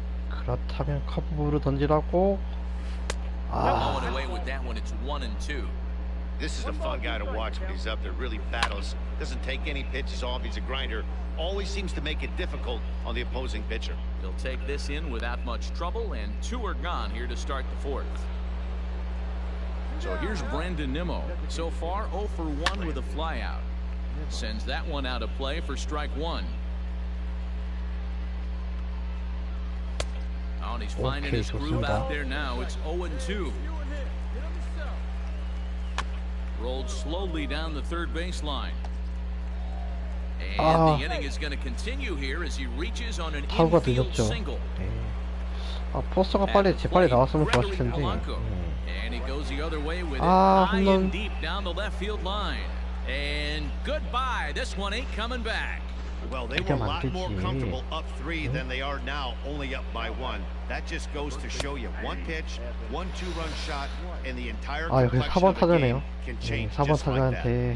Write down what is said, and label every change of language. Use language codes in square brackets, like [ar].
[ko] 그렇다면 커브로 던지라고. [en] Going away with that one. It's 1-2. This is a fun guy to watch when he's up there. Really battles. Doesn't take any pitches off. He's a grinder. Always seems to make it difficult on the opposing pitcher. He'll take this in without much trouble, and two are gone here to start the fourth. So here's Brandon Nimmo. So far, 0 for 1 with a flyout. Sends that one out of play for strike one. Oh, and he's finding his groove out there now. It's 0-2. Rolled slowly down the third baseline. And the inning is going to continue here as he reaches on an infield single. [ko] 포스가 빨리 재빨리 나왔으면 좋았을 텐데. [en] And he goes the other way with it high and deep down the left field line. And goodbye. This one ain't coming back. Well, they were a lot more comfortable up 3 than they are now, only up by 1. That just goes to show you one pitch, 1 2-run shot, and the entire complexion of the game can change just like that.